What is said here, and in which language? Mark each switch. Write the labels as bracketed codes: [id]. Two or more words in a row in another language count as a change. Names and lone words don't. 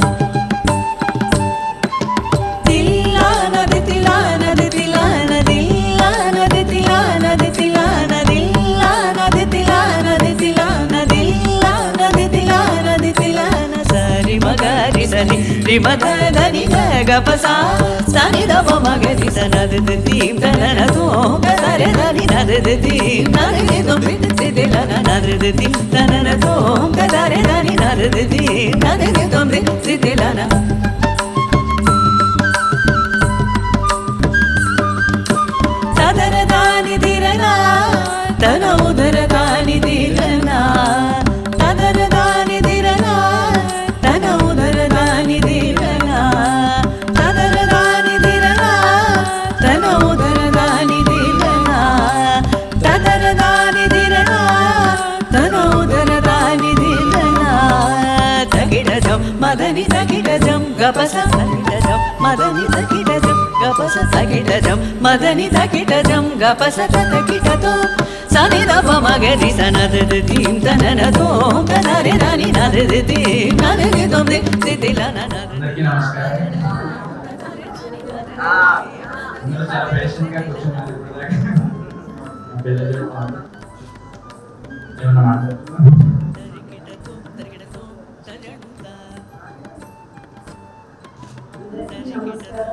[te] tilana tilana tilana tilana tilana tilana tilana tilana tilana tilana tilana tilana sari magari sari rimadani gapasa sani da magari sanade dim tanana to gadare dani nadade dim nadade dom tilana nadade dim tanana to gadare dani nadade dim nadade dom tilana tadare dani dirana tana udare dani dirana tadare dani dirana tana udare dani dirana tadare dani dirana tana udare dani dirana tadare dani dirana tana udare dani dirana takita jam madani takita jam gapasa takita jam madani takita jam gapasa takita jam madani takita jam gapasa takita to sani da magari sanade dim tanana to gadare dani nadade dim nadade dom ditila nana అందరికీ నమస్కారం. అందరూ చాలా పేషెంట్గా కూర్చున్నారు ఇప్పటిదాకా. నా పేరు జయకుమార్. ఏమన్నా మాట్లాడుతున్నా? నమస్కారం.